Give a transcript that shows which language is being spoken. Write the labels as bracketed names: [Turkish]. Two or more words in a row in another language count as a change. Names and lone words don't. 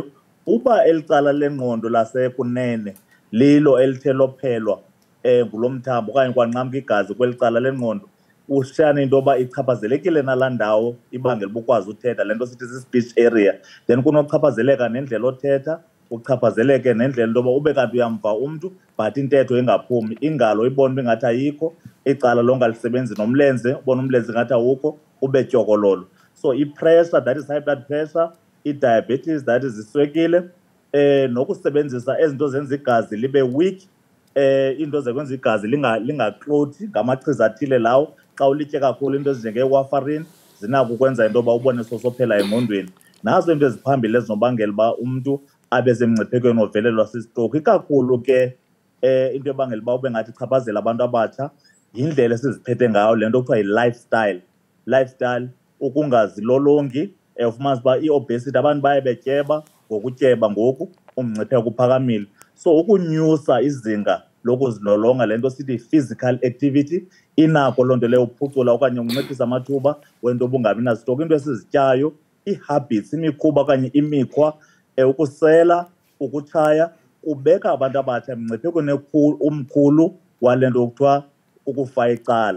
[Xhosa] Uba eli cala lengqondo lasekunene lilo elithe lophelwa ngulo mthambo okanye kwanqamka igazi kweli cala lengqondo, kushiyana into yoba ichaphazelekile nalaa ndawo ibangela uba ukwazi uthetha, le nto sithi si- [English] speech area. [Xhosa] Then kunochaphazeleka nendlela othetha, uchaphazeleke nendlela into yoba ube kanti uyamva umntu but intetho ingaphumi, ingalo ibone uba ingathi ayikho, icala longalisebenzi nomlenze, ubone umlenze ingathi awukho, ube tyokololo. So i-pressure, [English] that is high blood pressure, [Xhosa] i-diabetes, [English] that is [Xhosa] iswekile, nokusebenzisa ezinto zenza igazi libe weak, into zekwenza igazi lingaklothi ngamachiza athile lawo. Xa ulitye kakhulu into ezinjenge-warfarin zinako ukwenza into yoba ubone sosophela engqondweni. Nazo into eziphambili ezinobangela uba umntu abe semngciphekweni wovelelwa si-stroke. Ikakhulu ke into ebangela uba ube ngathi ichaphazela abantu abatsha yindlela esiziphethe ngayo, le nto kuthiwa yi-lifestyle. Lifestyle, ukungazilolongi. Ufumanisa uba i-obesity, abantu baye betyeba, ngokutyeba ngoku umngcipheko uphakamile. So ukunyusa izinga lokuzilolonga, le nto sithi [English] physical activity, [Xhosa] inako loo nto leyo uphucula okanye unciphisa amathuba wento obungabi na-stroke. Into esizityayo, ii-habits, imikhuba okanye imikhwa, ukusela, ukutshaya, kubeka abantu abatsha emngciphekweni omkhulu wale nto kuthiwa ukufa icala.